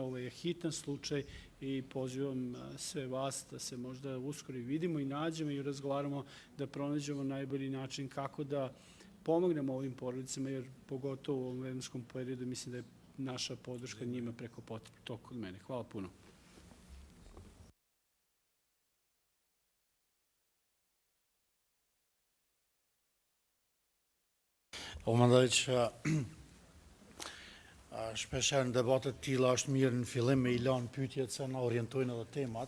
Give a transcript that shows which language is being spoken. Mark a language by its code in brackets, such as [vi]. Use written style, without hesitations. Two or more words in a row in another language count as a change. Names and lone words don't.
[sr] Ovo je hitan slučaj i pozivam sve vas da se možda uskoro i vidimo i nađemo i razgovaramo da pronađemo najbolji način kako da pomognemo ovim porodicama, jer pogotovo u ovom vremenskom periodu mislim da je naša podrška njima preko potrebna. To kod mene. Hvala puno. [sq] Unë mendoj që shpesher në debatet tilla është mirë në fillim me i lanë pyetjet se na orientojnë edhe temat.